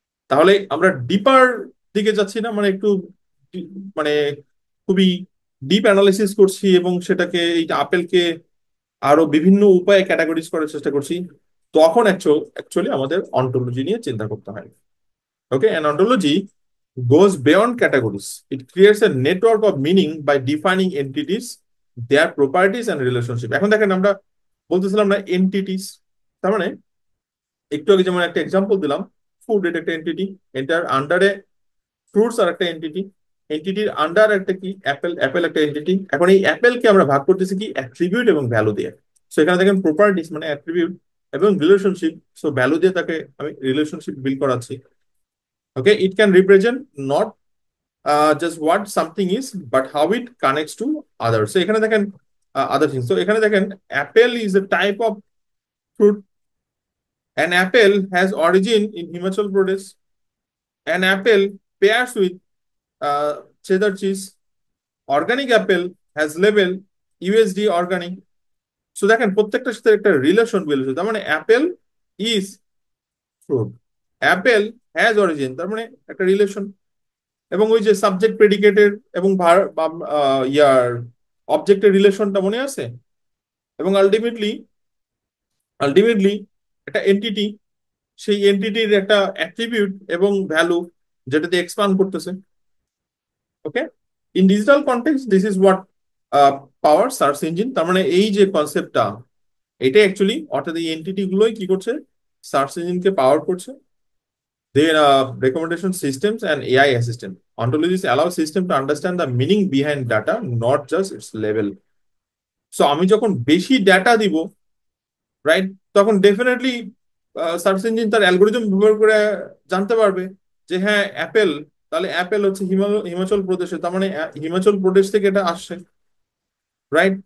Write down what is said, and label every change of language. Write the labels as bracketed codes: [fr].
[bn] তাহলে আমরা ডিপার দিকে যাচ্ছি না, মানে একটু মানে খুবই ডিপ অ্যানালিসিস করছি, এবং সেটাকে এই আপেলকে আরো বিভিন্ন উপায়ে ক্যাটাগরিজ করার চেষ্টা করছি। তখন অ্যাকচুয়ালি আমাদের অন্টোলজি নিয়ে চিন্তা করতে হয়। ওকে, [en] An ontology goes beyond categories. It creates a network of meaning by defining entities, their properties and relationship. [bn] এখন দেখেন আমরা বলতেছিলাম না এন্টিটিস, তার মানে একটু আগে যেমন একটা এক্সাম্পল দিলাম, ফুড এটা একটা এন্টিটি, এটার আন্ডারে ফ্রুটস আর একটা এন্টিটি, এন্টিটির আন্ডার একটা কি অ্যাপেল, অ্যাপেল একটা এন্টিটি। এখন এই অ্যাপেলকে আমরা ভাগ করতেছি কি অ্যাট্রিবিউট এবং ভ্যালু দিয়ে। সো এখানে দেখেন প্রপার্টিস মানে অ্যাট্রিবিউট, এবং রিলেশনশিপ, সো ভ্যালু দিয়ে তাকে আমি রিলেশনশিপ বিল্ড করাচ্ছি। [en] Okay, it can represent not just what something is, but how it connects to others. So [bn] এখানে দেখেন [en] other things. So এখানে দেখেন apple is a type of fruit. An apple has origin in Himachal Pradesh. An apple pairs with cheddar cheese. Organic apple has label USD organic. [bn] So দেখেন প্রত্যেকটার সাথে একটা relation build হচ্ছে। তার মানে [en] apple is fruit, apple has origin, [bn] তার মানে একটা রিলেশন। এবং ওই যে সাবজেক্ট প্রেডিকেটের এবং ইয়ার অবজেক্টের রিলেশনটা মনে আছে। এবং আলটিমেটলি একটা এন্টিটি, সেই এন্টিটির একটা অ্যাট্রিবিউট এবং ভ্যালু যেটাতে এক্সপান্ড করতেছে। [en] Okay, in digital context this is what power search engine. [bn] তার মানে এই যে কনসেপ্টটা, এটা অ্যাকচুয়ালি অর্থাৎ এই এন্টিটি গুলোই কি করছে, সার্চ ইঞ্জিনকে পাওয়ার করছে। [en] Their recommendation systems and AI assistant. Ontologies allow system to understand the meaning behind data, not just its level. [bn] So আমি যখন বেশি ডেটা দিব, রাইট, তখন ডেফিনেটলি সার্চ ইঞ্জিন তার অ্যালগোরিদম ব্যবহার করে জানতে পারবে যে হ্যাঁ অ্যাপেল, তাহলে অ্যাপেল হচ্ছে হিমাচল প্রদেশে, তার মানে হিমাচল প্রদেশ থেকে এটা আসছে, রাইট?